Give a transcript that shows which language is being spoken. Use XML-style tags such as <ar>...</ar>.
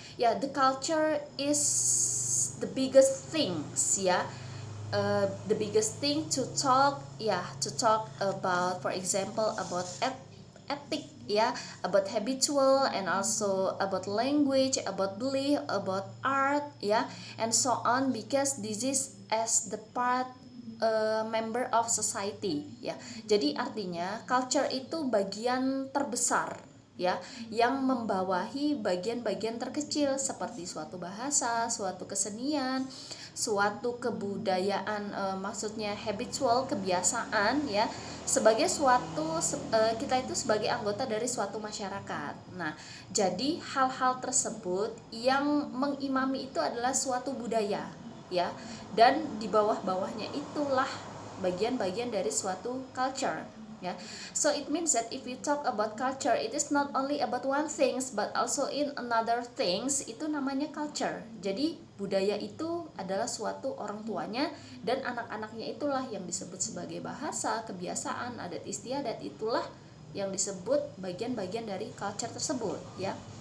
<en>The culture is the biggest things, the biggest thing to talk about, for example, about ethic, about habitual, and also about language, about belief, about art, and so on, because this is as the part member of society,</en> <id>Jadi artinya culture itu bagian terbesar, yang membawahi bagian-bagian terkecil seperti suatu bahasa, suatu kesenian, suatu kebudayaan, maksudnya habitual, kebiasaan ya, sebagai suatu kita itu sebagai anggota dari suatu masyarakat. Nah, jadi hal-hal tersebut yang mengimami itu adalah suatu budaya ya, dan di bawah-bawahnya itulah bagian-bagian dari suatu culture ya.</id> <en>So it means that if we talk about culture, it is not only about one things but also in another things,</en> <id>itu namanya culture. Jadi budaya itu adalah suatu orang tuanya dan anak-anaknya itulah yang disebut sebagai bahasa, kebiasaan, adat istiadat, itulah yang disebut bagian-bagian dari culture tersebut ya.</id>